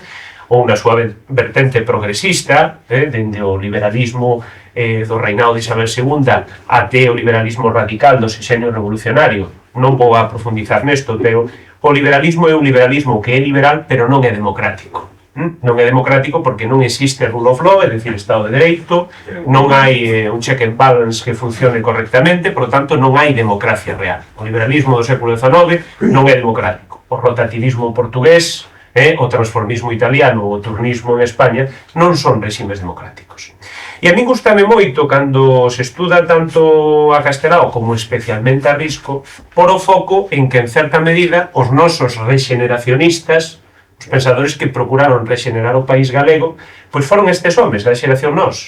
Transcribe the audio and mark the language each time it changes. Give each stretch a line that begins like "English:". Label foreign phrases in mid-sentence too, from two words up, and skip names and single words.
Galician: Ou na súa vertente progresista, dende o liberalismo do reinado de Isabel II até o liberalismo radical do sexenio revolucionario. Non vou a profundizar nesto, pero o liberalismo é un liberalismo que é liberal, pero non é democrático. Non é democrático porque non existe
English: rule of law,
Galician: é dicir, Estado de Dereito, non hai un
English: check and balance
Galician: que funcione correctamente,
Spanish: por lo tanto
Galician: non hai democracia real. O liberalismo do século XIX non é democrático. O rotativismo portugués, o transformismo italiano ou o turnismo en España non son reximes democráticos. E a min gustame moito, cando se estuda tanto a Castelao como especialmente a Risco, por o foco en que, en certa medida, os nosos rexeneracionistas, os pensadores que procuraron rexenerar o país galego, pois foron estes homes da xeración Nós.